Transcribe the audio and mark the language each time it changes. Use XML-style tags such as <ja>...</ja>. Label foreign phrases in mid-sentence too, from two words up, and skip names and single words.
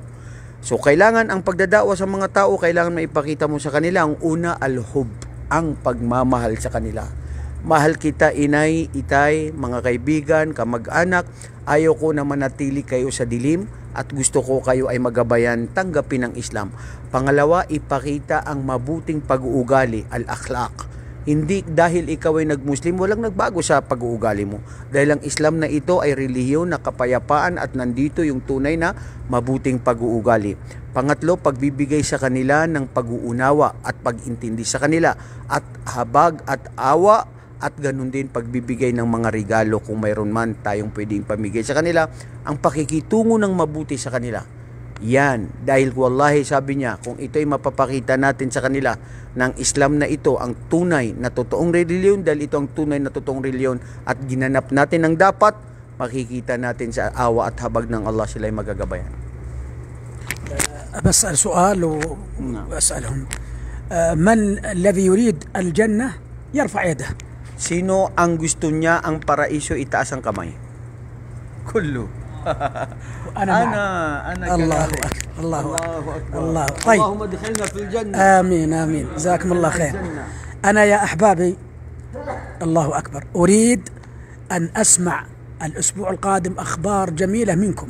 <tl>So kailangan ang pagdadawa sa mga tao, kailangan maipakita mo sa kanila ang una, al-hub, ang pagmamahal sa kanila. Mahal kita, inay, itay, mga kaibigan, kamag-anak, ayaw ko na manatili kayo sa dilim at gusto ko kayo ay magabayan, tanggapin ang Islam. Pangalawa, ipakita ang mabuting pag-uugali, al-akhlaq. Hindi dahil ikaw ay nag-Muslim, walang nagbago sa pag-uugali mo. Dahil ang Islam na ito ay relihiyon na kapayapaan at nandito yung tunay na mabuting pag-uugali. Pangatlo, pagbibigay sa kanila ng pag-uunawa at pag-intindi sa kanila at habag at awa, at ganun din pagbibigay ng mga regalo kung mayroon man tayong pwedeng pamigay sa kanila, ang pakikitungo ng mabuti sa kanila. Yan, dahil wallahi sabi niya, kung ito'y mapapakita natin sa kanila ng Islam na ito ang tunay na totoong relihiyon, dahil ito ang tunay na totoong relihiyon at ginanap natin ang dapat, makikita natin sa awa at habag ng Allah sila'y magagabayan.</tl> <ar>بسأل سؤال وأسألهم من الذي يريد الجنة يرفع يده.</ar> <tl>Sino ang gusto niya ang paraiso, itaas ang kamay?</tl> <ar>Kullu. وأنا معك. أنا الله كذلك. أكبر. الله أكبر. الله أكبر. الله. طيب. اللهم ادخلنا في الجنة. آمين آمين، جزاكم الله خير. أنا يا أحبابي، الله أكبر، أريد أن أسمع الأسبوع القادم أخبار جميلة منكم.</ar>